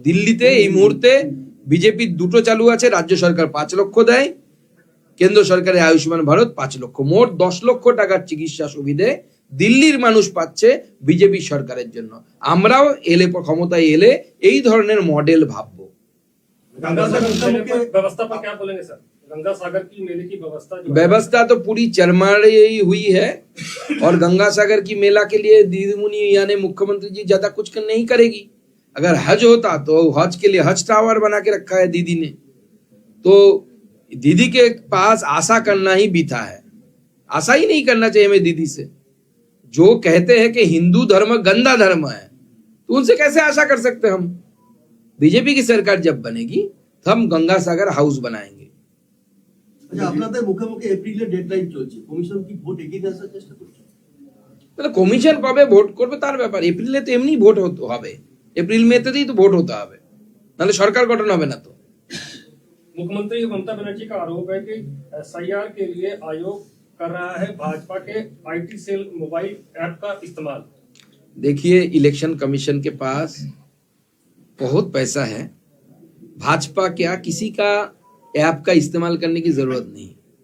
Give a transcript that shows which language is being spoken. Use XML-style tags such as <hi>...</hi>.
<bn>দিল্লিতে এই মুহূর্তে বিজেপির দুটো চালু আছে, রাজ্য সরকার 5 লক্ষ দেয়, কেন্দ্র সরকারের আয়ুষ্মান ভারত 5 লক্ষ, মোট 10 লক্ষ টাকার চিকিৎসা সুবিধে দিল্লির মানুষ পাচ্ছে বিজেপি সরকারের জন্য। আমরাও এলে ক্ষমতায় এলে এই ধরনের মডেল ভাববো।</bn> <hi>गंगा सागर मेले पर व्यवस्था पर क्या बोलेंगे सर? गंगा सागर की मेले की व्यवस्था जो व्यवस्था तो पूरी चरमराई हुई है, और गंगा सागर की मेला के लिए दीदी मुनि यानी मुख्यमंत्री जी ज्यादा कुछ नहीं करेगी। अगर हज होता तो हज के लिए हज टावर बना के रखा है दीदी ने, तो दीदी के पास आशा करना ही बीता है। आशा ही नहीं करना चाहिए हमें दीदी से। जो कहते हैं कि हिंदू धर्म गंदा धर्म है, तो उनसे कैसे आशा कर सकते हम? बीजेपी की सरकार जब बनेगी तो हम गंगा सागर हाउस बनाएंगे।</hi> <bn>আচ্ছা, আপনাদের মুখে মুখে এপ্রিলের ডেডলাইন চলছে, কমিশন কি ভোট এগিয়ে দিয়ে আসার চেষ্টা করছে? তাহলে কমিশন কবে ভোট করবে তার ব্যাপার। এপ্রিলে তো এমনি ভোট হতে হবে, এপ্রিল মেতেই তো ভোট হতে হবে, নাহলে সরকার গঠন হবে না। তো</bn> <hi>मुख्यमंत्री ममता बनर्जी का आरोप है कि एसआईआर के लिए आयोग कर रहा है भाजपा के आईटी सेल मोबाइल ऐप का इस्तेमाल। देखिए, इलेक्शन कमीशन के पास बहुत पैसा है, भाजपा क्या किसी का ऐप का इस्तेमाल करने की जरूरत नहीं।</hi>